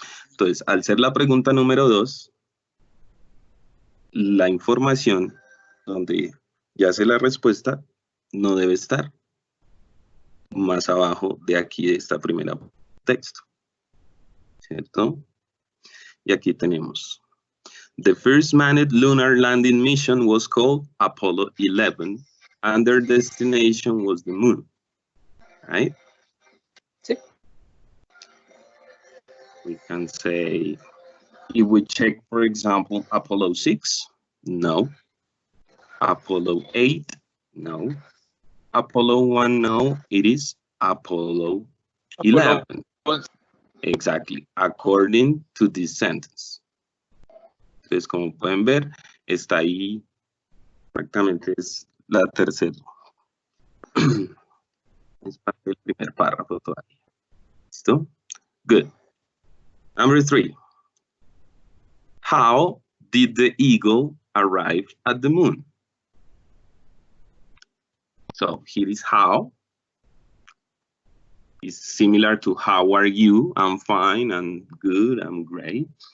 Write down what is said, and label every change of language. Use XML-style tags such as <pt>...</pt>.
<es>Entonces, al ser la pregunta número 2, la información donde ya sé la respuesta no debe estar más abajo de aquí de esta primera texto, ¿cierto? Y aquí tenemos,</es> <en>the first manned lunar landing mission was called Apollo 11, and their destination was the moon. right?</en> <es>Sí.</es> <en>We can say, if we check, for example, Apollo 6, no. Apollo 8, no. Apollo 1, no. It is Apollo 11. Exactly, according to this sentence.</en> <es>Entonces, como pueden ver, está ahí, exactamente es la tercera. Es parte del primer párrafo todavía.</es> <en>¿Listo? Good. Number 3. How did the eagle arrive at the moon? So here is how. It's similar to how are you? I'm fine, I'm good, I'm great.</en>